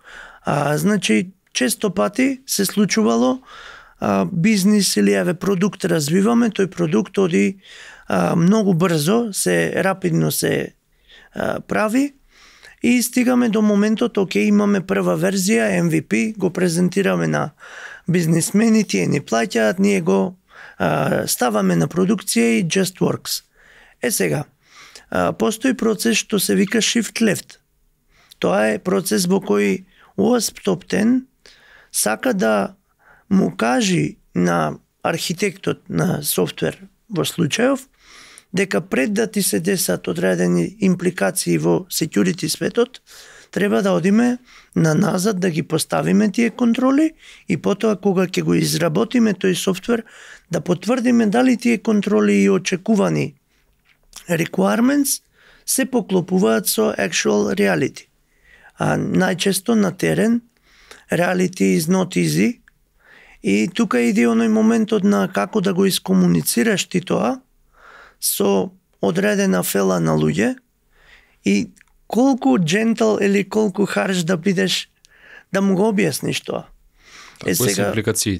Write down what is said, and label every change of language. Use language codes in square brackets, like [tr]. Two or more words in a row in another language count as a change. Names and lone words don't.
[mk] Значи, често пати се случувало бизнис или продукт развиваме, тој продукт оди многу брзо, рапидно се прави и стигаме до моментот, имаме прва верзија, MVP, го презентираме на бизнисмени, тие ни плаќаат, ние го ставаме на продукција и [en] just works. [mk] Сега, постои процес што се вика [en] shift left. [mk] Тоа е процес во кој OWASP Top 10 сака да му кажи на архитектот на софтвер во случајов дека пред да ти се десат одредени импликации во security светот, треба да одиме на назад да ги поставиме тие контроли и потоа кога ќе го изработиме тој софтвер да потврдиме дали тие контроли и очекувани requirements се поклопуваат со [en] actual reality. [mk] Најчесто на терен [en] reality is not easy [mk] и тука иде оној моментот на како да го искомуницираш ти тоа со одредена фела на луѓе и колку джентл или колку харш да бидеш да му го објасниш тоа. Кои се импликациите?